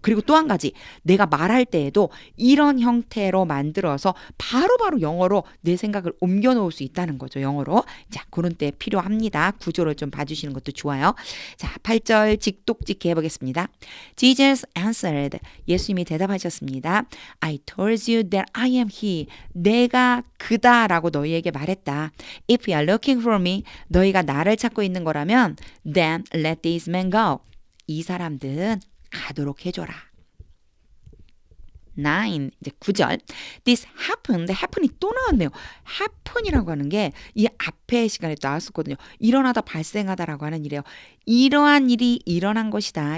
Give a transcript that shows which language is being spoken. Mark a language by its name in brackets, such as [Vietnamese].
[Korean] 그리고 또 한 가지 내가 말할 때에도 이런 형태로 만들어서 바로바로 영어로 내 생각을 옮겨 놓을 수 있다는 거죠. 영어로. 자, 그런 때 필요합니다. 구조를 좀 봐주시는 것도 좋아요. 자, 8절 직독직해 해보겠습니다. [English] Jesus answered. [Korean] 예수님이 대답하셨습니다. [English] I told you that I am he. [Korean] 내가 그다라고 너희에게 말했다. [English] If you are looking for me, [Korean] 너희가 나를 찾고 있는 거라면 [English] then let these men go. [Korean] 이 사람들은 가도록 해줘라. 9, 이제 9절. [English] This happened. [Korean] happen이 또 나왔네요. happen이라고 하는 게 이 앞에 시간에 또 나왔었거든요. 일어나다 발생하다라고 하는 일이에요. 이러한 일이 일어난 것이다.